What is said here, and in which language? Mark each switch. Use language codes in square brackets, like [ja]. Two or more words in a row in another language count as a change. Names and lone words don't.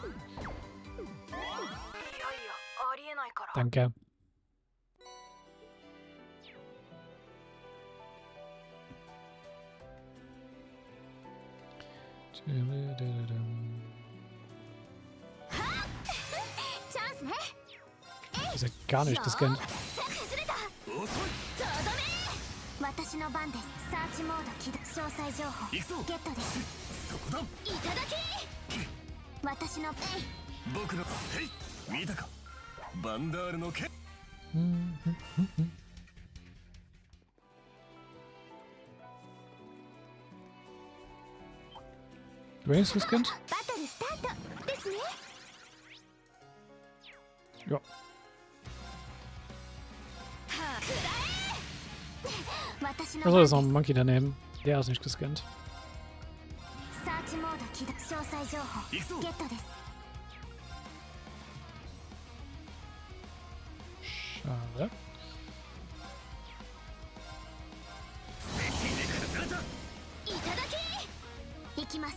[ja] いやいや、ありえないから。 [de] Danke. Ist ja gar nicht gescannt. [ja] 私の番です。サーチモード起動。詳細情報ゲットです。そこだ。いただき。私の僕の見たか。バンダールの剣。 [de] Wenigstens gescannt? [ja] バトルスタートですね。 [de] Ja. [ja] 私の [de] Also ist noch ein Monkey daneben. Der ist nicht gescannt. [ja] サーチモード起動。詳細情報ゲットです。 [de] Schade. [ja] いただき。行きます。